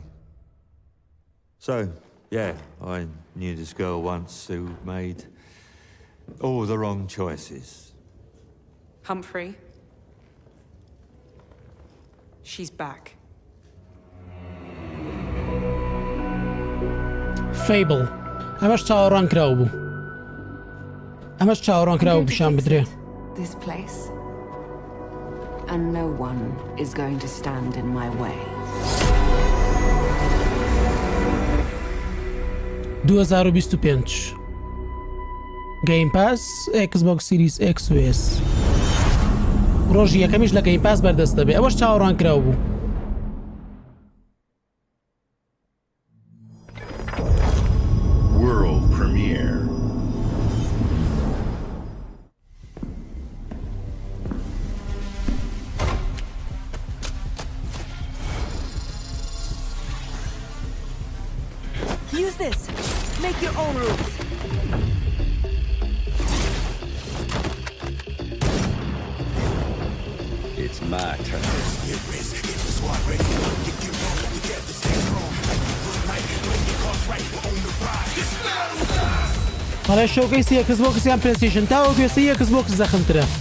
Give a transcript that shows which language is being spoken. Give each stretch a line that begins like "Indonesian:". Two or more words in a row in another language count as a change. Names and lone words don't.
English: So, yeah, I knew this girl once who made all the wrong choices. Humphrey. She's back. Fable.
Central Kurdish: ئەمەش چاوەڕوان کراو بوو. ئەمەش چاوەڕوان کراو پیشان بدرێ.
English: This place. And no one is going to stand in my way.
Central Kurdish: 2025 Game Pass Xbox Series X و S ڕۆژی یەکەمیش لە Game Pass بەردەست دەبێ. ئەوەش چاوەڕوان کراو بوو.
English: World premiere. Use this. Make your own rules. It's my turn.
Central Kurdish: بەڵێ شۆکەیسی ئێکس بۆکس یان پلەیستیشن تاوە گوێسەی ئێکس بۆکس زەخمترە.